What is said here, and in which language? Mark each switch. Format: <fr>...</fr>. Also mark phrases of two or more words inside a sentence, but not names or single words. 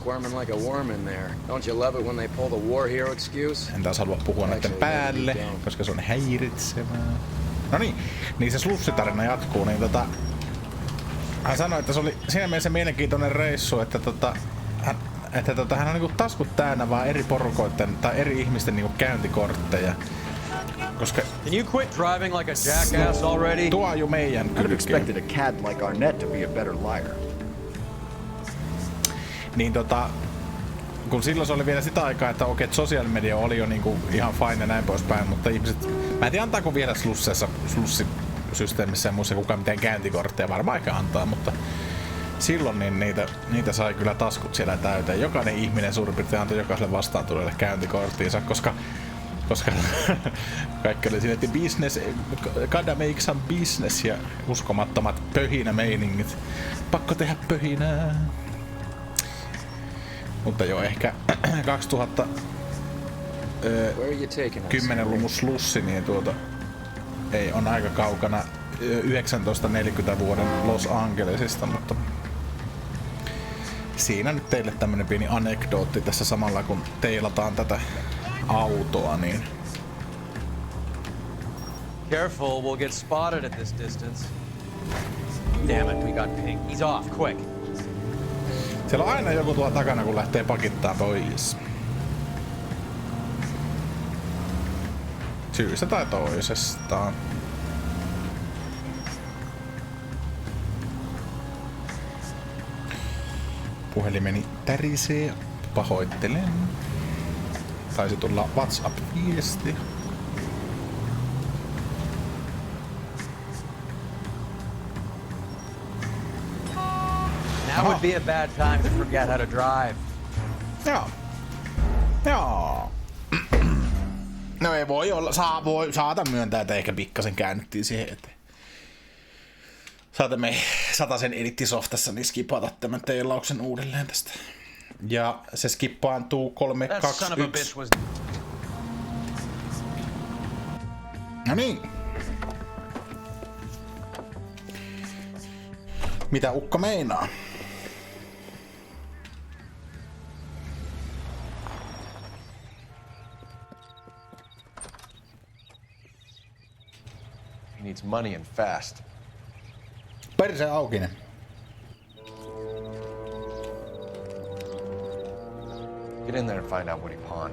<fi>En taas halua puhua näiden päälle, koska se on häiritsevää. No niin se slussitarina jatkuu, niin hän sanoi, että se oli siinä mielessä mielenkiintoinen reissu, että hän on niinku taskut täynnä vaan eri porukoiden tai eri ihmisten niinku käyntikortteja. Koska</fi> <en>Can you quit driving like a jackass already?</en> <fi>Tuo jo meidän</fi> <en>I'd have expected a cad like Arnett to be a better liar.</en> <fi>Niin kun silloin se oli vielä sitä aikaa, että okei, että sosiaalinen media oli jo niinku ihan fine ja näin poispäin, mutta ihmiset, mä en tiedä antaako vielä slussisysteemissä ja muissa kukaan mitään käyntikortteja, varmaan ehkä antaa, mutta silloin niin niitä sai kyllä taskut siellä täyteen. Jokainen ihminen suurin piirtein antoi jokaiselle vastaantulijalle käyntikorttiinsa, koska kaikki oli siinä, että</fi> <en>business, gotta make some business</en> <fi>ja uskomattomat pöhinämeiningit. Pakko tehdä pöhinää. Mutta joo, ehkä 2010-luvun slussi, niin ei on aika kaukana 1940 vuoden Los Angelesista, mutta siinä nyt teille tämmönen pieni anekdootti tässä samalla kun teilataan tätä autoa, niin</fi> <en>Careful, we'll get spotted at this distance. Damn it, we got ping. He's off, quick.</en> <fi>Siellä on aina joku tuolla takana, kun lähtee pakittaa pois. Syystä tai toisesta. Puhelimeni tärisee. Pahoittelen. Taisi tulla WhatsApp-viesti.</fi> <en>Now would be a bad time to forget how to drive.</en> <fi>Joo. No ei voi olla, saatan myöntää, että ehkä pikkasen käännyttiin siihen eteen. Saatamme satasen edittisoftassa niin skipata tämän teilauksen uudelleen tästä. Ja se skippaantuu 3, 2, 1. No niin. Mitä ukko meinaa?</fi> <en>He needs money and fast.</en> <fi>Perse aukinen.</fi> <en>Get in there and find out what he pawned.</en>